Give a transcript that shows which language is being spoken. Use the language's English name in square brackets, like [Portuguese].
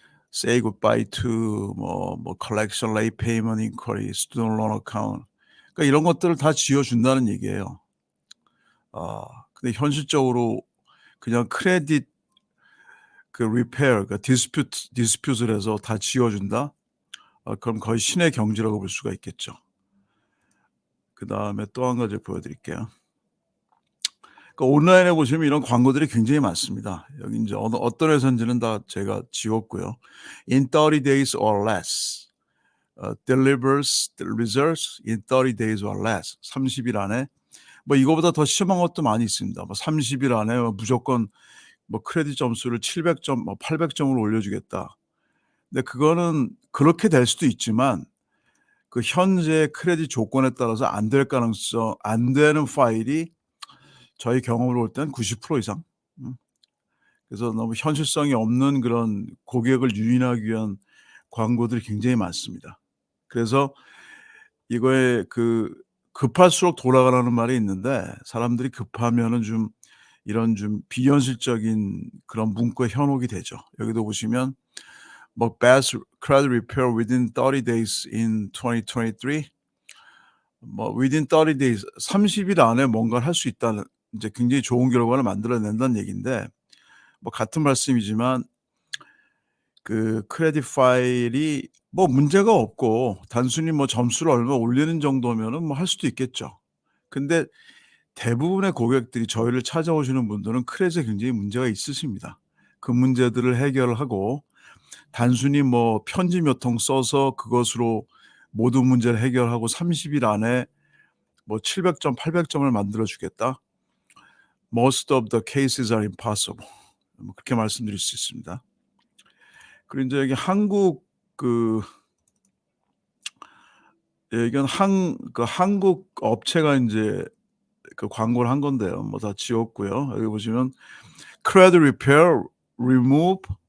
[English] say goodbye to collection late payment inquiry, student loan account. [Korean] 이런 것들을 다 지워 준다는 얘기예요. 근데 현실적으로 그냥 크레딧 리페어 디스퓨트를 해서 다 지워 준다? 그럼 거의 신의 경지라고 볼 수가 있겠죠. 그다음에 또 한 가지 보여 드릴게요. 온라인에 보시면 이런 광고들이 굉장히 많습니다. 여기 인제 어떤 회사인지는 다 제가 지웠고요. [English] In 30 days or less. delivers the results in 30 days or less. [Korean] 30일 안에 뭐 이거보다 더 심한 것도 많이 있습니다. 뭐 30일 안에 무조건 크레딧 점수를 700점 800점으로 올려주겠다. 근데 그거는 그렇게 될 수도 있지만 현재 크레딧 조건에 따라서 안 되는 파일이 저희 경험으로 볼 때는 90% 이상. 그래서 너무 현실성이 없는 그런 고객을 유인하기 위한 광고들이 굉장히 많습니다. 그래서 이거에 급할수록 돌아가라는 말이 있는데 사람들이 급하면은 이런 비현실적인 그런 문구에 현혹이 되죠. 여기도 보시면 [English] best credit repair within 30 days in 2023. within 30 days [Korean] 30일 안에 뭔가를 할 수 있다는 이제 굉장히 좋은 결과를 만들어낸다는 얘기인데 같은 말씀이지만 크레딧 파일이 문제가 없고 단순히 점수를 얼마 올리는 정도면은 할 수도 있겠죠. 근데 대부분의 고객들이 저희를 찾아오시는 분들은 크레딧에 굉장히 문제가 있으십니다. 그 문제들을 해결하고 단순히 편지 몇 통 써서 그것으로 모든 문제를 해결하고 30일 안에 700점, 800점을 만들어 주겠다. [English] Most of the cases are impossible. [Korean] 그렇게 말씀드릴 수 있습니다. 그리고 인제 여기 한국 이건 한국 업체가 인제 광고를 한 건데요. 다 지웠고요. 여기 보시면 [English] credit repair, remove